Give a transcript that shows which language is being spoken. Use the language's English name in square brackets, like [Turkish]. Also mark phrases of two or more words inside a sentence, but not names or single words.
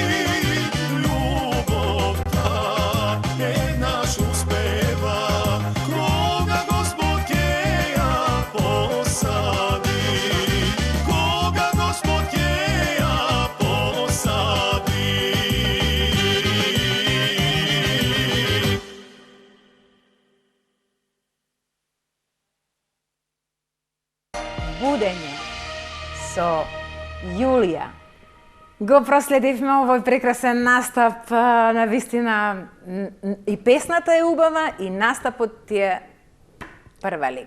[Macedonian] Љубов та наш успева. Кога Господ кеја посади. Кога Господ кеја посади. Будење со Јулија. Го проследивме овој прекрасен настап, на вистина и песната е убава и настапот е прва лига.